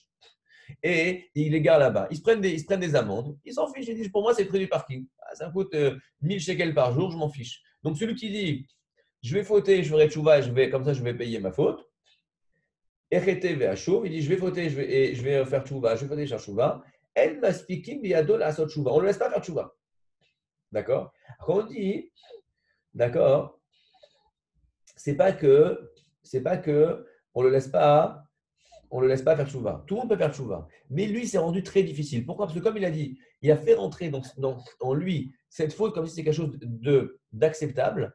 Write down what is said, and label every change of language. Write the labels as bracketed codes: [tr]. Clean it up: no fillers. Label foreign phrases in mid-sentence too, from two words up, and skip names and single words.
[fr] Et ils les garent là-bas. Ils se prennent des amendes. Ils s'en fichent. Ils disent pour moi, c'est le prix du parking. Ah, ça me coûte 1000 shekels par jour, je m'en fiche. Donc celui qui dit je vais fauter, je ferai tchouva, comme ça je vais payer ma faute. [he] אחטא ואשוב, [fr] il dit je vais fauter, je vais faire tchouva, je vais fauter, faire tchouva. [he] אין מספיקין בידו לעשות תשובה. [fr] On ne le laisse pas faire tchouva. D'accord? Quand on dit, d'accord, c'est pas que on le laisse pas faire tchouva. Tout le monde peut faire tchouva. Mais lui, c'est rendu très difficile. Pourquoi? Parce que comme il a dit, il a fait rentrer en lui cette faute comme si c'était quelque chose d'acceptable.